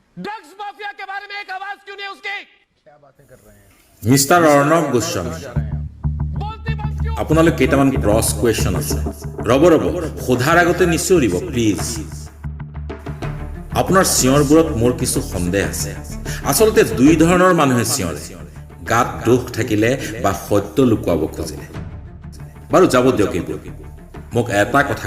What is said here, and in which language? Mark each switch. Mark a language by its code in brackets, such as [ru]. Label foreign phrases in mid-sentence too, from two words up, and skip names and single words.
[hi] ड्रग्स माफिया के बारे में एक आवाज क्यों नहीं उसकी? क्या बातें कर रहे हैं? [as] মিষ্টাৰ অৰ্ণৱ গোস্বামী [hi] बोलती बंद क्यों? [as] আপোনালৈ কেইটামান [en] cross question [as] আছে ৰ'ব সোধাৰ আগতে নিশ্চয়ৰিব প্লিজ আপোনাৰ চিঞৰবোৰত মোৰ কিছু সন্দেহ আছে আচলতে দুই ধৰণৰ মানুহে চিঞৰে গাত দুখ থাকিলে বা সত্য লুকুৱাব খুজিলে বাৰু যাব দিয়ক এইবোৰ মোক এটা কথা